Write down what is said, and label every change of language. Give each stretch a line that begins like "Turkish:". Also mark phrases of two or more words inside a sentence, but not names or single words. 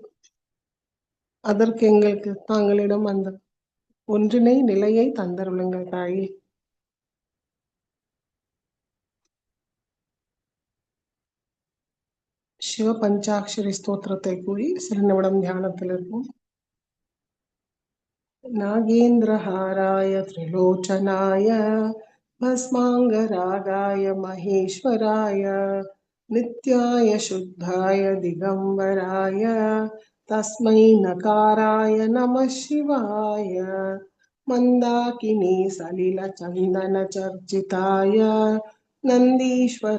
Tamil: அதற்கு எங்களுக்கு தாங்களிடம் அந்த ஒன்றினை நிலையை தந்தருளுங்கள் தாயே. சிவ பஞ்சாட்சரி ஸ்தோத்திரத்தை கூறி சில நிமிடம் தியானத்தில் இருப்போம்.
Sanskrit: नागेन्द्रहाराय त्रिलोचनाय भस्माङ्गरागाय महेश्वराय नित्याय शुद्धाय दिगम्बराय तस्मै नकाराय नमः शिवाय मन्दाकिनी सलिलचन्दनचर्चिताय नन्दीश्वर